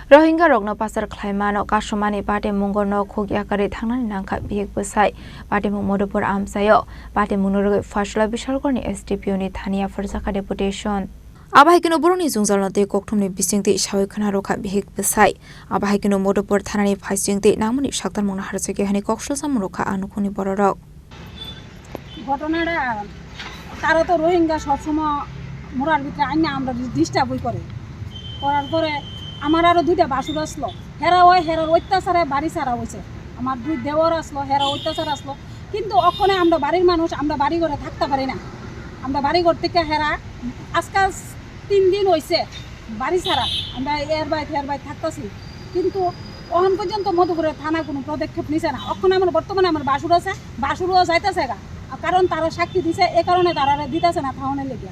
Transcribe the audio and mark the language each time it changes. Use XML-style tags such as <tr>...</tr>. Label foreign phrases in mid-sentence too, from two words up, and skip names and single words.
<trp>Rohingya rokno pasar khlaimano kasumani pate munggono khogyakare thangnani nangkha biyek bwsai pate mung modopur amsayo pate mungroi fasla bishalgorni SDPO ni thania farjaka deputation Abahikino boroni jungjalnate kokthumni bisingti sawi khana rokha bihik bwsai abahikino modopur thanani phaisingti namuni saktar mungna harjake hani kokshol samrokha anukhuni bororok</trp> <bn>ঘটনাটা তারা তো রোহিঙ্গা সবসময় মোরার ভিতরে আইনা আমরা ডিস্টার্বই করার পরে আমার আরও দুইটা বাসুর আসলো হেরার অত্যাচারে বাড়ি ছাড়া হয়েছে আমার দুই দেওয়ার আসলো হেরা অত্যাচার আসলো কিন্তু ওখানে আমরা বাড়ির মানুষ আমরা বাড়ি ঘরে থাকতে পারি না আমরা বাড়ি ঘর থেকে হেরা আজকাল 3 দিন হয়েছে বাড়ি ছাড়া আমরা এর বাইরে থাকতেছি কিন্তু ওখান পর্যন্ত মধুপুরের থানা কোনো পদক্ষেপ নিছে না ওখানে আমার বর্তমানে আমার বাসুর আছে বাসুরও যাইতেছে গা কারণ তারা সাক্ষী দিছে এই কারণে তারা দিতেছে না থাউনের লেগে</bn>